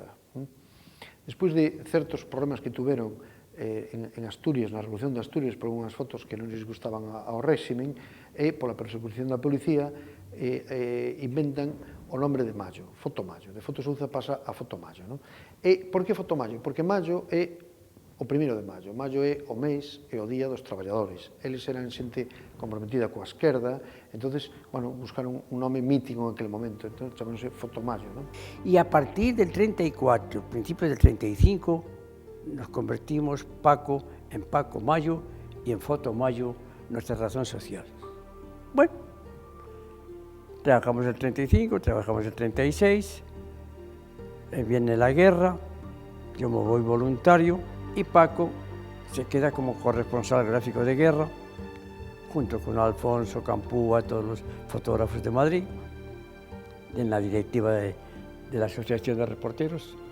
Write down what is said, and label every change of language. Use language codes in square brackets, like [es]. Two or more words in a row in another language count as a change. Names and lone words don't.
[gl] Despois de certos problemas que tuveron en Asturias, na Revolución de Asturias, por unhas fotos que non lles gustaban ao réximen, e pola persecución da policía, inventan o nombre de Mallo, Foto Mallo. De Foto Souza pasa a Foto Mallo. Non? E por que Foto Mallo? Porque Mallo é o 1º de Mallo. Mallo é o mes e o día dos traballadores. Eles eran xente comprometida coa esquerda, [es] entonces, bueno, [gl] buscaron un nome mítico [es] en aquel momento, [gl] entonces chamándose Foto Mallo. Non? [es] Y a partir del 34, principios del 35, nos convertimos Paco en Paco Mayo y en Foto Mayo nuestra razón social. Bueno, trabajamos el 35, trabajamos el 36, viene la guerra, yo me voy voluntario y Paco se queda como corresponsal gráfico de guerra, junto con Alfonso Campúa, todos los fotógrafos de Madrid, en la directiva de la Asociación de Reporteros.